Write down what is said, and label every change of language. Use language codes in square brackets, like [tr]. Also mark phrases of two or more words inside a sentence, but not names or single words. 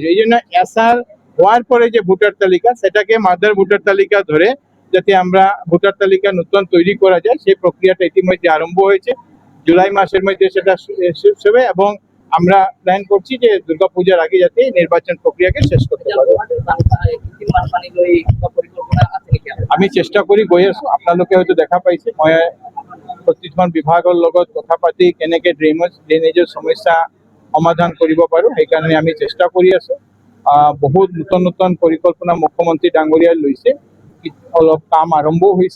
[bn] এই জন্য এসআর হওয়ার পরে যে ভোটার তালিকা সেটাকে মাদার ভোটার তালিকা ধরে যাতে আমরা ভোটার তালিকা নতুন তৈরি করা যায়, সেই প্রক্রিয়াটা ইতিমধ্যে আরম্ভ হয়েছে। জুলাই মাসের মধ্যে সেটা শেষ হবে এবং আমরা প্ল্যান করছি যে দুর্গাপূজার আগে যাতে নির্বাচন প্রক্রিয়াকে শেষ করতে পারবো। [as] আমি চেষ্টা করি গৈ আছো, আপোনালোকে হয়তো দেখা পাইছে মই প্ৰতিখন বিভাগৰ লগত কথা পাতি কেনেকে ড্ৰেনেজৰ সমস্যা সমাধান কৰিব পাৰো সেইকাৰণে আমি চেষ্টা কৰি আছো। বহুত নতুন নতুন পৰিকল্পনা মুখ্যমন্ত্ৰী ডাঙৰীয়াই লৈছে, অলপ কাম আৰম্ভ হৈছে।